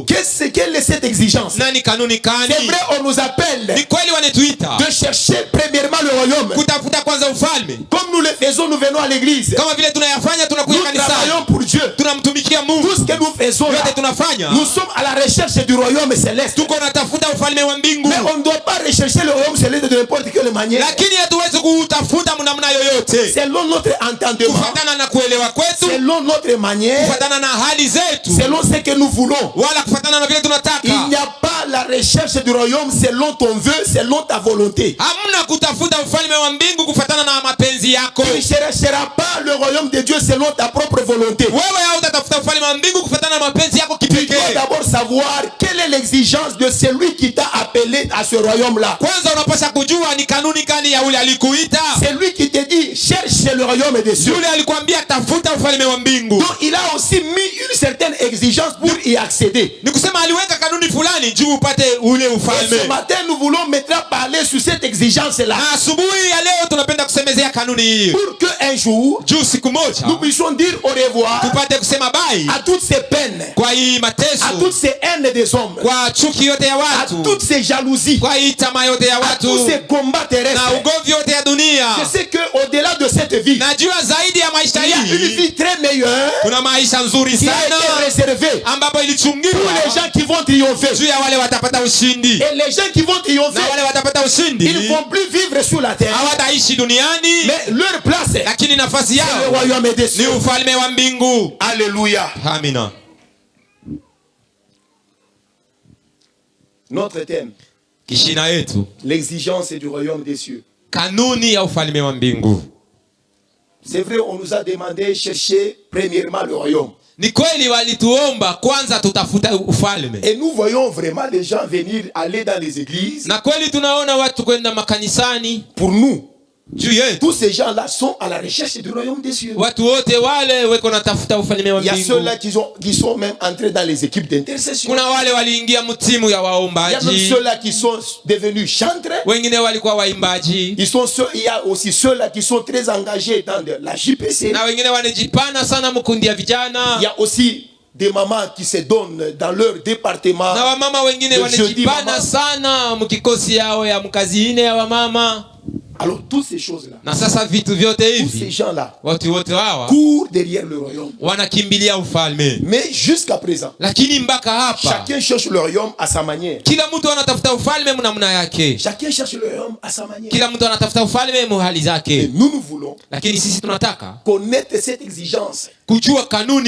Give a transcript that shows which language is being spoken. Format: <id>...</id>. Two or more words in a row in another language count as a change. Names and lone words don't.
<fr>Quelle est cette exigence?</fr> <sw>Na ni kanuni kani?</sw> <fr>C'est vrai, on nous appelle</fr> <sw>Ni kweli wanatuita</sw> <fr>de chercher premièrement le royaume.</fr> <sw>kutafuta kwanza ufalme,</sw> <fr>Comme nous le faisons, nous venons à l'église.</fr> <sw>kama vile tunayafanya, tunakuja</sw> <fr>Nous</fr> <sw>kanisani,</sw> <fr>travaillons pour Dieu.</fr> <sw>tunamtumikia Mungu.</sw> <fr>Tout ce que nous faisons là,</fr> <sw>Yote tunafanya,</sw> <fr>nous sommes à la recherche du royaume céleste.</fr> <sw>tuko natafuta ufalme wa mbingu,</sw> <fr>Mais on ne doit pas rechercher le royaume céleste de n'importe quelle manière.</fr> <sw>lakini hatuwezi kuutafuta namna yoyote,</sw> <fr>Selon notre entendement,</fr> <sw>kufatana na kuelewa kwetu,</sw> <fr>selon notre manière,</fr> <sw>kufatana na hali zetu,</sw> <fr>selon ce que nous voulons.</fr> <sw>wala kufatana na vile tunataka.</sw> <fr>Il n'y a pas la recherche du royaume selon ton vœu, selon ta volonté.</fr> <sw>Hamna kutafuta ufalme wa mbingu kufatana na mapenzi yako.</sw> <fr>Tu ne chercheras pas le royaume de Dieu selon ta propre volonté.</fr> <sw>Wewe hautatafuta ufalme wa mbingu kufatana na mapenzi yako</sw> <fr>Tu dois</fr> <sw>kipekee.</sw> <fr>d'abord savoir quelle est l'exigence de celui qui t'a appelé à ce royaume-là.</fr> <sw>Kwanza unapaswa kujua ni kanuni gani ya ule alikuita,</sw> <fr>C'est lui qui te dit cherche le royaume des cieux.</fr> <sw>yule alikwambia tafuta ufalme wa mbingu.</sw> <fr>Donc il a aussi mis une certaine exigence pour y accéder.</fr> <sw>Ni kusema aliweka kanuni fulani juu upate ule</sw> <fr>Et ce</fr> <sw>ufalme.</sw> <fr>matin, nous voulons maintenant parler sur cette exigence-là.</fr> <sw>Na asubuhi ya leo tunapenda kusemezea kanuni hii,</sw> <fr>Pour qu'un jour,</fr> <sw>juu siku moja</sw> <fr>nous puissions dire au revoir</fr> <sw>tupate kusema bai</sw> <fr>à toutes ces peines,</fr> <sw>kwa hii</sw> <fr>à</fr> <sw>mateso,</sw> <fr>toutes ces haines des hommes,</fr> <sw>kwa chuki yote ya</sw> <fr>à</fr> <sw>watu,</sw> <fr>toutes ces jalousies,</fr> <sw>kwa hii tamaa yote ya</sw> <fr>à</fr> <sw>watu</sw> <fr>tous ces combats</fr> <sw>na</sw> <fr>terrestres.</fr> <sw>ugomvi yote ya dunia.</sw> <fr>Je sais qu'au-delà de cette vie,</fr> <sw>Najua zaidi ya maisha</sw> <fr>il y a une</fr> <sw>hii</sw> <fr>vie très meilleure</fr> <sw>kuna maisha nzuri</sw> <fr>qui a</fr> <sw>sana</sw> <fr>été réservée</fr> <sw>ambapo</sw> <fr>pour les</fr> <sw>ilichungiwa</sw> <fr>gens qui vont triompher.</fr> <sw>juu ya wale watapata ushindi,</sw> <fr>Et les gens qui vont triompher,</fr> <sw>na wale watapata</sw> <fr>ils</fr> <sw>ushindi</sw> <fr>ne vont plus vivre sur la terre,</fr> <sw>hawataishi duniani,</sw> <fr>mais leur place,</fr> <sw>lakini nafasi</sw> <fr>c'est le</fr> <sw>yao</sw> <fr>royaume des</fr> <sw>ni</sw> <fr>cieux.</fr> <sw>ufalme wa mbingu.</sw> <fr>Alléluia.</fr> <sw>Amina.</sw> <fr>Notre thème,</fr> <sw>Kishina yetu</sw> <fr>l'exigence du royaume des cieux.</fr> <sw>kanuni ya ufalme wa mbingu.</sw> <fr>C'est vrai, on nous a demandé de chercher premièrement le royaume.</fr> <sw>Ni kweli walituomba kwanza tutafuta ufalme,</sw> <fr>Et nous voyons vraiment les gens venir, aller dans les églises</fr> <sw>na kweli tunaona watu kwenda makanisani</sw> <fr>pour nous.</fr> <sw>juu yetu.</sw> <fr>Tous ces gens-là sont à la recherche du royaume des cieux.</fr> <sw>Watu wote wale weko natafuta ufalme wa</sw> <fr>Il y a</fr> <sw>mbingu.</sw> <fr>ceux-là qui sont même entrés dans les équipes d'intercession.</fr> <sw>Kuna wale waliingia mtimu ya</sw> <fr>Il y a même</fr> <sw>waombaji.</sw> <fr>ceux-là qui sont devenus chantres.</fr> <sw>Wengine walikuwa waimbaji.</sw> <fr>Il y a aussi ceux-là qui sont très engagés dans la JPC.</fr> <sw>Na wengine wanajipana sana mkundi ya</sw> <fr>Il y</fr> <sw>vijana.</sw> <fr>a aussi des mamans qui se donnent dans leur département.</fr> <sw>Na wamama wengine</sw> <fr>Le jeudi</fr> <sw>wanajipana mama. sana mkikosi yao ya mkazi ine ya wamama.</sw> <fr>Alors toutes ces choses-là,</fr> <sw>Na sasa vitu vyote</sw> <fr>tous ces</fr> <sw>hivi</sw> <fr>gens-là</fr> <sw>watu wote hawa</sw> <fr>courent derrière le royaume.</fr> <sw>wanakimbilia ufalme.</sw> <fr>Mais jusqu'à présent,</fr> <sw>Lakini mpaka hapa</sw> <fr>chacun cherche le royaume à sa manière.</fr> <sw>kila mtu anatafuta ufalme mnamna yake.</sw> <fr>Chacun cherche le royaume à sa manière.</fr> <sw>Kila mtu anatafuta ufalme muhali</sw> <fr>Et</fr> <sw>zake.</sw> <fr>nous voulons</fr> <sw>Lakini sisi tunataka</sw> <fr>connaître cette exigence</fr> <sw>kujua kanuni</sw>